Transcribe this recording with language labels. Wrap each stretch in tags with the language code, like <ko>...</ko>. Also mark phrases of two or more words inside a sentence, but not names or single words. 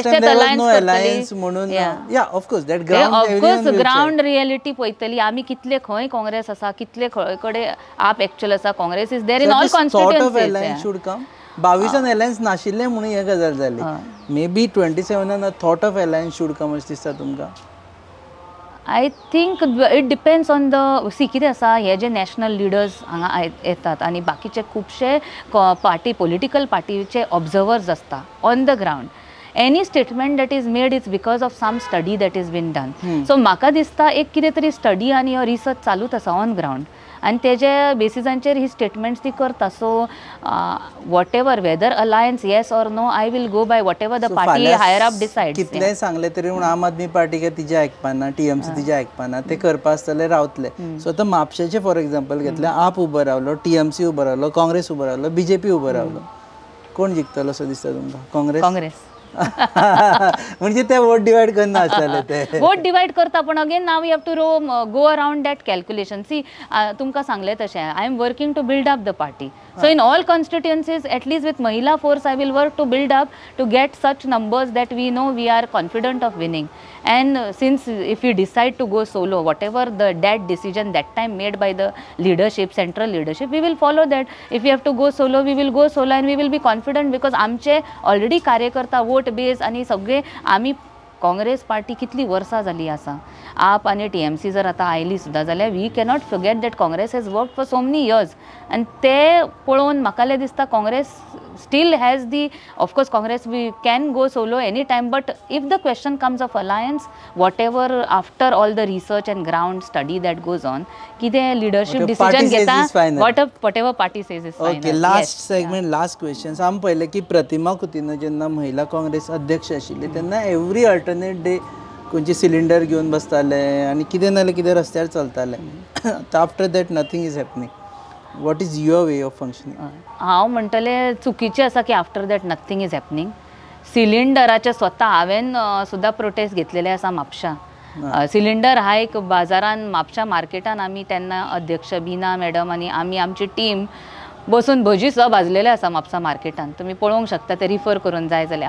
<en>ground reality</en> <kok>पळयतली आमी कितले खंय काँग्रेस आसा, कितले कडेन आप एक्चुअल आसा.</kok> <en>Congress is there in all constituencies.</en> <kok>22 अलायन्स नाशिल्ले म्हणून हे गजाल जाली.</kok> <en>may be 27 thought of alliance should come</en> <kok>अशें दिसता तुमकां?</kok> <en>I think it depends on the</en> <kok>कितें आसा, हे जे</kok> <en>national leaders</en> <kok>हांगा येतात आनी बाकीचे खुबशे</kok> <en>party political पार्टीचे ऑब्जर्वर्स आसता on the ground. Any statement that is made is because of some study that is been done.</en> <kok>सो म्हाका दिसता एक कितें तरी स्टडी आनी रिसर्च चालूच आसा</kok> <en>on ground</en> <kok>आनी तेजे बेसिसांचेर ही स्टेटमेंट्स ती करता.</kok> <en>So what ever whether alliance yes or no, I will go by what ever the party higher up decide.</en> <kok>कितलेंय सांगले तरी पूण आम आदमी पार्टी काय तिजे आयकपाना, TMC तिजे आयकपाना, ते करपा आसतले रावतले. सो आतां म्हापशेचे</kok> <en>for example</en> <kok>घेतले, आप उबो रावलो, TMC उबो रावलो, काँग्रेस उबो रावलो, BJP उबो रावलो, कोण जिखतलो असो दिसता तुमकां? काँग्रेस. म्हणजे ते</kok> <en>vote divide</en> <kok>करना आसतले, ते</kok> <en>vote divide</en> <kok>करता.</kok> <en>पण again now you have to go around that calculation. सी</en> <kok>तुमकां सांगलें तशें</kok> <en>I am working to build up the party. So in all constituencies, at least with Mahila force, I will work to build up to get such numbers that we know we are confident of winning. And since if we decide to go solo, whatever the that decision that time made by the leadership, central leadership, we will follow that. If we have to go solo, we will go solo and we will be confident because</en> <kok>आमचे already कार्यकर्ता</kok> <en>vote base</en> <kok>आणि सगळे आम्ही काँग्रेस पार्टी कितली वर्सां जाली आसा. आप आनी TMC जर आतां आयली सुद्दां जाल्यार</kok> <en>we cannot forget that Congress has work for so many years.</en> <kok>आनी ते पळोवन म्हाका दिसता</kok> <en>Congress still has the, of course Congress we can go solo any time, But if the question comes of alliance, what ever after all the research and ground study that goes on, कितें leadership decision घेता, what ever party says is final.</en> <kok>ओके,</kok> <en>last segment, last question.</en> <kok>आमी पळयलें की प्रतिमा कुतीन जेन्ना महिला काँग्रेस अध्यक्ष आशिल्ली तेन्ना</kok> <en>every alternate day</en> <kok>खंयचे सिलिंडर घेवन बसताले आनी कितें नाल्यार कितें रस्त्यार चलताले.</kok> <en>After that nothing is happening. What is your way of functioning?</en> <kok>हांव म्हणटलें चुकीचें आसा की</kok> <en>after that nothing is happening.</en> <kok>सिलिंडराचे स्वता हांवें सुद्दां प्रोटेस्ट घेतलेले आसा म्हापशा. सिलिंडर हायक बाजारान म्हापशा मार्केटान आमी तेन्ना अध्यक्ष बिना मॅडम आनी आमी आमची टीम बसून भजी सुद्दां भाजलेले आसा म्हापसा मार्केटान, तुमी पळोवंक शकता, ते रिफर करून जाय जाल्यार.</kok>